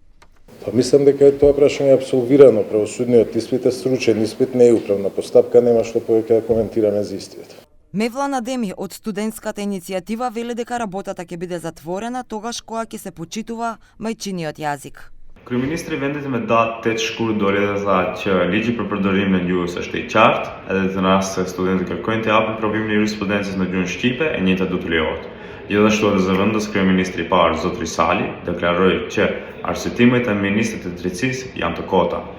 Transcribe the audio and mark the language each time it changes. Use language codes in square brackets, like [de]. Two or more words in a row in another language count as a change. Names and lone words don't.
[mk] Мислам дека тоа прашање е апсолвирано. Правосудниот испит е стручен испит, не е управна постапка, нема што повеќе да коментираме за истиот. Мевлан Адеми од студентската иницијатива вели дека работата ќе биде затворена тогаш кога ќе се почитува мајчиниот јазик. [sq] Kryeministri i vendit me datë 8 shkurt doli dhe tha që ligji për përdorimin e gjuhës është i qartë, edhe të rast se studentët kërkojnë të japin provimin e jurisprudencës në gjuhën shqipe, e njëjta do të lejohet. Gjithashtu edhe zëvendës kryeministri i parë zotri Sali deklaroi që arsyetimet e ministrit të drejtësisë janë të kota.